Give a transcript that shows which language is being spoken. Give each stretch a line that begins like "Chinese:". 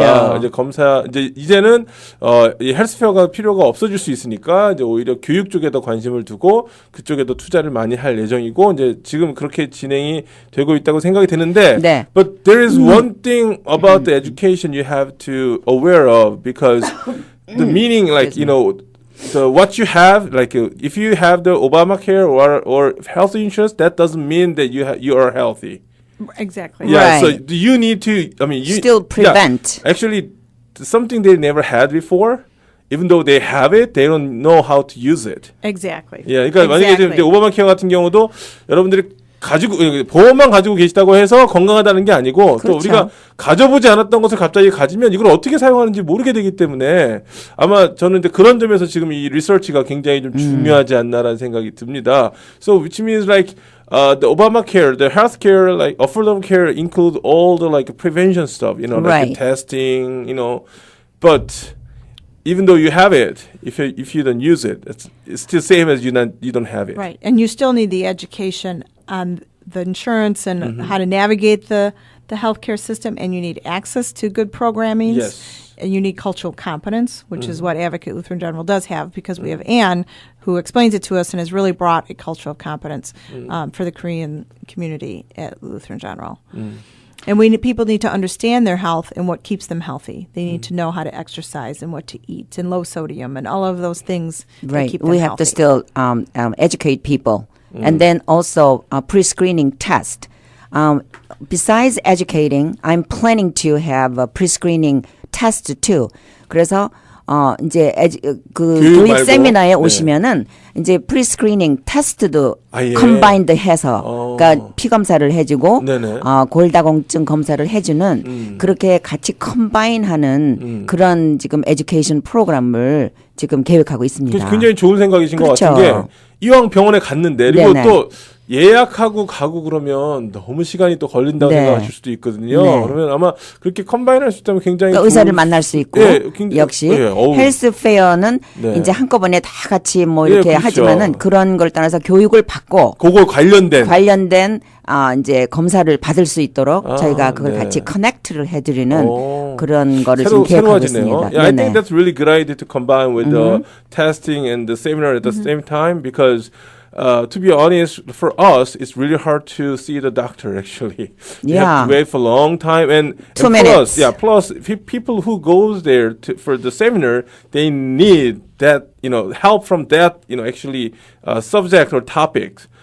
Korean: 보니까 이제 이제는 이 헬스페어가 필요가 없어질 수 있으니까 이제 오히려 교육 쪽에 더 관심을 두고 그쪽에 더 투자를 많이 할 예정이고 이제 지금 그렇게 진행이 되고 있다고 생각이 되는데 네.
English: but there is one thing about the education you have to aware of because the meaning like the what you have like if you have the Obamacare or health insurance that doesn't mean that you are healthy. Exactly. Yeah, so Right. you need to you Still prevent. Yeah, actually something they never had before. Even though they have it, they don't know how to use it. Exactly.
Korean: 예, 그러니까 만약에 지금 이제 오바마 케어 같은 경우도 여러분들이 보험만 가지고 계시다고 해서 건강하다는 게 아니고 그렇죠. 또 우리가 가져보지 않았던 것을 갑자기 가지면 이걸 어떻게 사용하는지 모르게 되기 때문에 아마 저는 이제 그런 점에서 지금 이 리서치가 굉장히 좀 중요하지 않나라는 생각이 듭니다.
English: So which means like the Obamacare, the healthcare, like affordable care include all the like prevention stuff, like Right. testing, but even though you have it, if you don't use it, it's still same as you don't have it. Right, and you still need the education on the insurance and how to navigate the healthcare system, and you need access to good programming. Yes. And you need cultural competence, which is what Advocate Lutheran General does have, because we have Anne, who explains it to us and has really brought a cultural competence for the Korean community at Lutheran General. And people need to understand their health and what keeps them healthy. They need to know how to exercise and what to eat and low sodium and all of those things that keep them we healthy. have to still educate people. And then also pre-screening test. Besides educating, I'm planning to have a pre-screening test too.
Korean: 그래서 이제 교육 말고. 세미나에 오시면은 이제 프리스크리닝 테스트도 컴바인드 해서 그러니까 피 검사를 해주고 골다공증 검사를 해주는 그렇게 같이 컴바인하는 그런 지금 에듀케이션 프로그램을 지금 계획하고 있습니다. 굉장히 좋은 생각이신 것 같은 게 이왕 병원에 갔는데 그리고 또 예약하고 가고 그러면 너무 시간이 또 걸린다고 생각하실 수도 있거든요. 그러면 아마 그렇게 컴바인할 수 있다면 굉장히 그러니까 의사를 만날 수 있고 역시 헬스 페어는 이제 한꺼번에 다 같이 뭐 이렇게 그렇죠. 하지만은 그런 걸 따라서 교육을 받고 그거 관련된 이제 검사를 받을 수 있도록 저희가 그걸 같이 커넥트를 해드리는 그런 거를 지금 계획하고 있습니다.
English: Yeah, I think that's really good idea to combine with the testing and the seminar at the same time because to be honest, for us, it's really hard to see the doctor, actually. You have to wait for a long time. And 2 minutes. Plus, people who goes there for the seminar, they need that, help from that, actually, subject or topics.